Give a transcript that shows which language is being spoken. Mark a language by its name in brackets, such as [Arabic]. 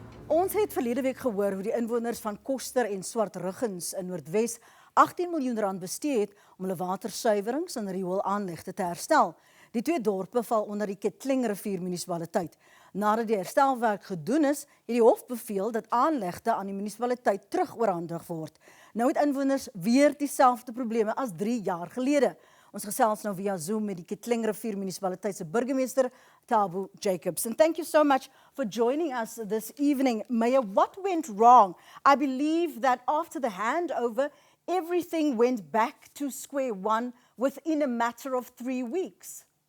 [Afrikaans] Ons het verlede week gehoor hoe die inwoners van Koster en SWARTRUGGENS in Noordwes 18 miljoen rand bestee het om hulle watersuiwerings en rioolaanlegte te herstel. Die twee dorpe val onder die Kettlingrivier munisipaliteit. Nadat die herstelwerk gedoen is, het die hof beveel dat aanlegte aan die munisipaliteit terugoorhandig word. Nou het inwoners weer dieselfde probleme as 3 jaar gelede. Ons gesels nou via Zoom met die Kettlingrivier munisipaliteit se burgemeester Thabo Jacobs. [English] And thank you so much for joining us this evening. Mayor, what went wrong? I believe that after the handover, everything went back to square one within a matter of 3 weeks.